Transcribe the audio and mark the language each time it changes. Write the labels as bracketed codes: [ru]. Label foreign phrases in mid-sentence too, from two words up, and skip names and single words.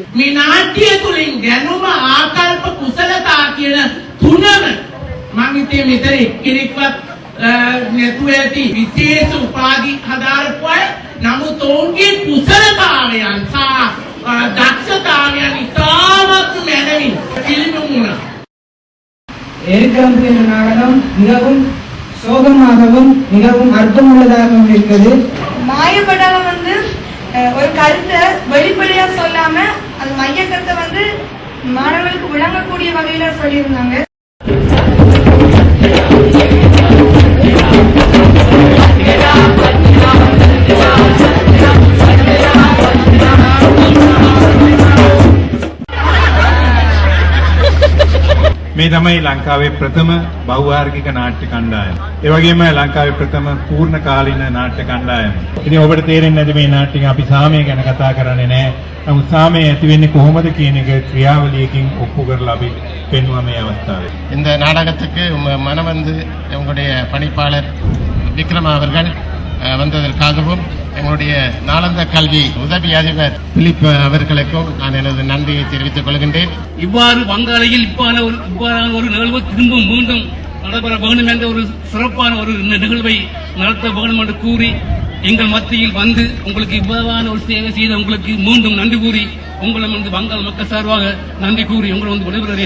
[si] මේ නාට්‍ය තුලින් ගැනුම ආකල්ප කුසලතා කියන තුනම මම හිතේ මෙතන එක්කෙනෙක්වත් නැතුව ඇති විශේෂ උපාධි හදාරපු අය. නමුත් ඔවුන්ගේ කුසලතාවයන් සහ දක්ෂතාවයන් ඉතාමත් මැනවින් පිළිබිඹු වුණා. [ta] ஏற்காடு என்ற நாடகம் மிகவும் சோகமாகவும் மிகவும் அர்த்தமுள்ளதாகவும் இருக்கிறது. மாயப்படாம ஒரு கருத்தை வெளிப்படையா சொல்லாம அது மைய கருத்தை மாணவர்களுக்கு விளங்கக்கூடிய வகையில சொல்லியிருந்தாங்க. [si] මේ තමයි ලංකාවේ ප්‍රථම බහුවාර්ගික නාට්‍ය කණ්ඩායම. ඒ වගේම ලංකාවේ ප්‍රථම පූර්ණ කාලීන නාට්‍ය කණ්ඩායම. ඉතින් ඔබට තේරෙන්නේ නැති මේ නාට්‍යය අපි සාමය ගැන කතා කරන්නේ නැහැ. නමුත් සාමය ඇති වෙන්නේ කොහොමද කියන එක ක්‍රියාවලියකින් ඔප්පු කරලා අපි පෙන්වුවා මේ අවස්ථාවේ. [ta] இந்த நாடகத்துக்கு மனவந்து எங்களுடைய பணிப்பாளர் விக்ரமா அவர்கள் வந்ததற்காகவும் எங்களுடைய நாளந்த கல்வி உதவி அதிபர் பிலிப் அவர்களுக்கும் நான் எனது நன்றியை தெரிவித்துக் கொள்கின்றேன். இவ்வாறு வங்காளையில் இவ்வாறான ஒரு நிகழ்வு திரும்பும் மீண்டும் நடைபெற வேண்டும் என்ற ஒரு சிறப்பான ஒரு நிகழ்வை நடத்த வேண்டும் என்று கூறி எங்கள் மத்தியில் வந்து உங்களுக்கு இவ்வாறான ஒரு சேவை செய்த உங்களுக்கு மீண்டும் நன்றி கூறி உங்களை வங்காள மக்கள் சார்பாக நன்றி கூறி உங்களை விடைபெறுகிறேன்.